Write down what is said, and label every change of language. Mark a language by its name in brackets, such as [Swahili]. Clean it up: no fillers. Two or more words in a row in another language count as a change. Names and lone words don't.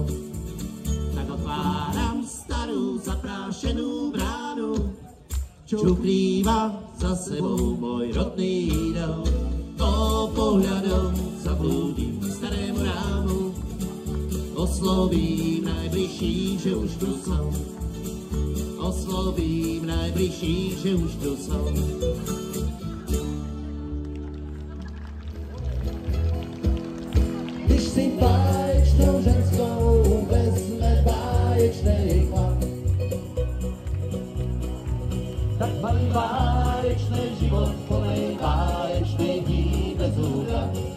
[Slovak] Tak otváram starú zaprášenú bránu, čo ukrýva za sebou môj rodný dom. Pohľadom zablúdim k starému rámu, oslovím najbližších, že už tu som. Oslovím najbližších, že už tu som. [Czech] Když si báječnou ženskou vezme báječnej chlap, tak malý báječnej život plnej báječnej dní bez úhľad.